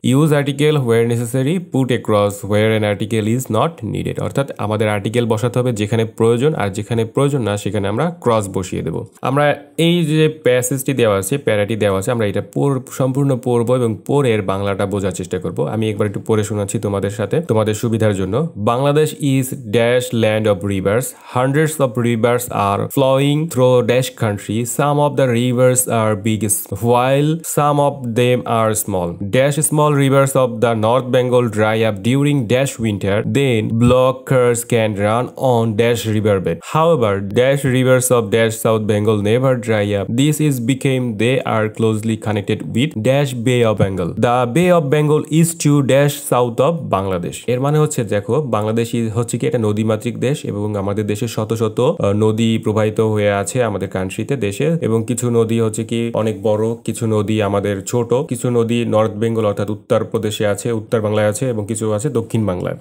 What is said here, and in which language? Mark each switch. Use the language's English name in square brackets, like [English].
[English] Use article where necessary, put a cross where an article is not needed. [Bangla] অর্থাৎ আমাদের article বসাতে হবে যেখানে প্রয়োজন, আর যেখানে প্রয়োজন না সেখানে আমরা ক্রস বসিয়ে দেব। আমরা এই যে প্যাসেজটি দেওয়া আছে, প্যারাটি দেওয়া আছে, আমরা এটা সম্পূর্ণ পড়ব এবং পড়ে এর বাংলাটা বোঝার চেষ্টা করব। আমি একবার একটু পড়ে শোনাচ্ছি তোমাদের সাথে, তোমাদের সুবিধার জন্য। [English] Bangladesh is dash land of rivers. Hundreds of rivers are flowing through dash country. Some of the rivers are big while some of them are small. Dash small rivers of the North Bengal dry up during dash winter. Then blockers can run on dash riverbed. However, dash rivers of dash South Bengal never dry up. This is became they are closely connected with dash Bay of Bengal. The Bay of Bengal is to dash south of Bangladesh. [Bangla] এর মানে হচ্ছে দেখো, বাংলাদেশ হচ্ছে কি একটা নদীমাতৃক দেশ এবং আমাদের দেশে শত শত নদী প্রবাহিত হয়ে আছে আমাদের কান্ট্রিতে, দেশে। এবং কিছু নদী হচ্ছে কি অনেক বড়, কিছু নদী আমাদের ছোট, কিছু নদী নর্থ বেঙ্গল অর্থাৎ উত্তর প্রদেশে আছে, উত্তর বাংলায় আছে এবং কিছু আছে দক্ষিণ বাংলায়।